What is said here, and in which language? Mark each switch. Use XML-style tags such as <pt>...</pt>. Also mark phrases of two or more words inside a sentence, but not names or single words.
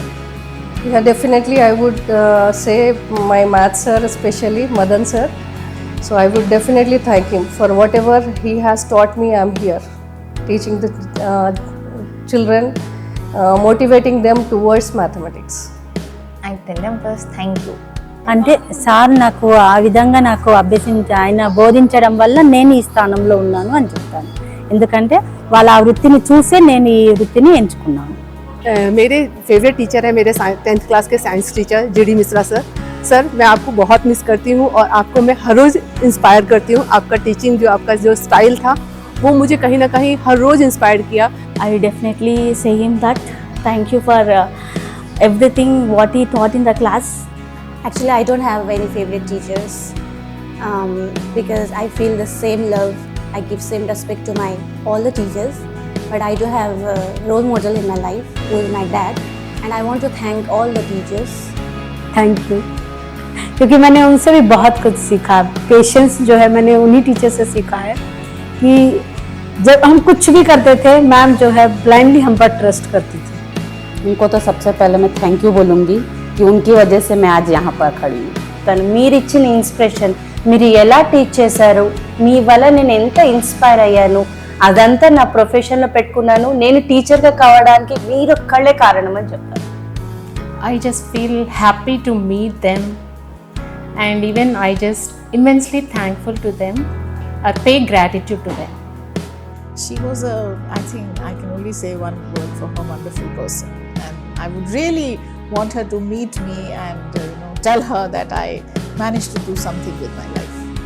<en>Yeah, definitely I would say my maths sir, especially Madan sir. So I would definitely thank him for whatever he has taught me. I'm here teaching the children, motivating them towards mathematics. I tell them first thank you.</en> <te>అంటే సార్ నాకు ఆ విధంగా నాకు ఆయన బోధించడం వల్ల నేను ఈ స్థానంలో ఉన్నాను అని చెప్తాను. ఎందుకంటే వాళ్ళ ఆ వృత్తిని చూసే నేను ఈ వృత్తిని ఎంచుకున్నాను.</te> <hi>मेरे</hi> <en>favorite teacher</en> <hi>है मेरे</hi> <en>10th class</en> <hi>के</hi> <en>science teacher</en> <hi>जीडी मिश्रा सर. सर मैं आपको बहुत मिस करती हूँ और आपको मैं हर रोज़ इंस्पायर करती हूँ. आपका टीचिंग आपका जो स्टाइल था वो मुझे कहीं ना कहीं हर रोज़ इंस्पायर किया.</hi> <en>I will definitely say him that thank you for everything what he taught in the class. Actually, I don't have any favorite teachers because I feel the same love. I give same respect to all the teachers. but I do have a role model in my life who is my dad, and I want to thank all the teachers. Thank you.</en> <hi>क्योंकि मैंने उनसे भी बहुत कुछ सीखा. पेशेंस जो है मैंने उन्हीं टीचर से सीखा है कि जब हम कुछ भी करते थे मैम जो है ब्लाइंडली हम पर ट्रस्ट करती थी. उनको तो सबसे पहले मैं</hi> <en>thank you</en> <hi>बोलूँगी कि उनकी वजह से मैं आज यहाँ पर खड़ी हूँ.</hi> <te>తను మీరు ఇచ్చిన ఇన్స్పిరేషన్, మీరు ఎలా టీచ్ చేశారు, మీ వల్ల నేను ఎంత ఇన్స్పైర్ అయ్యాను, అదంతా నా ప్రొఫెషన్లో పెట్టుకున్నాను. నేను టీచర్గా కావడానికి మీరు ఒక్కళ్ళే కారణం అని చెప్తాను.</te> <en>I just feel happy to meet them, and even I just immensely thankful to them, or pay gratitude to them. She was I think I can only say one word for her, wonderful person, and I would really want her to meet me and tell her that I managed to do something with my life.</en>